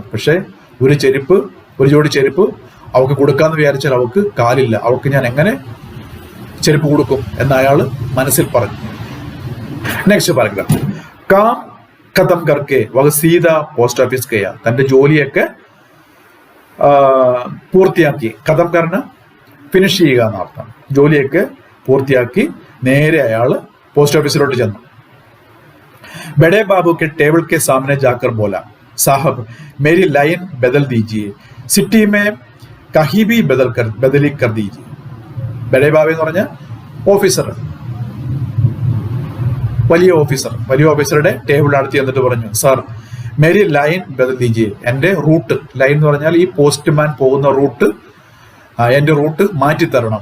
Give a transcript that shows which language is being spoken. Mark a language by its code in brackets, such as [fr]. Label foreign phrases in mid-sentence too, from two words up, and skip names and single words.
[ml] പക്ഷെ ഒരു ജോഡി ചെരുപ്പ് അവൾക്ക് കൊടുക്കാന്ന് വിചാരിച്ചാൽ അവൾക്ക് കാലില്ല, അവൾക്ക് ഞാൻ എങ്ങനെ ചെരുപ്പ് കൊടുക്കും എന്ന് അയാൾ മനസ്സിൽ പറഞ്ഞു. നെക്സ്റ്റ് പാരഗ്രാഫ്. [hi] काम ख़त्म करके वह सीधा पोस्ट ऑफिस गया. [ml] തന്റെ ജോലിയൊക്കെ പൂർത്തിയാക്കി. [hi] ख़त्म करना [ml] ഫിനിഷ് ചെയ്യുക എന്നർത്ഥം. ജോലിയൊക്കെ പൂർത്തിയാക്കി നേരെ അയാൾ പോസ്റ്റ് ഓഫീസിലോട്ട് ചെന്നു. [hi] बड़े बाबू के टेबल के सामने जाकर बोला, साहब मेरी लाइन बदल दीजिए, सिटी में कहीं भी बदली कर दीजिए. बड़े बाबा [ml] എന്ന് പറഞ്ഞ ഓഫീസർ, വലിയ ഓഫീസറുടെ ടേബിൾ അടുത്ത് എന്നിട്ട് പറഞ്ഞു, സാർ [hi] मेरी लाइन बदल दीजिए, [ml] എന്റെ റൂട്ട്, ലൈൻ എന്ന് പറഞ്ഞാൽ ഈ പോസ്റ്റ്മാൻ പോകുന്ന റൂട്ട്, എന്റെ റൂട്ട് മാറ്റിത്തരണം.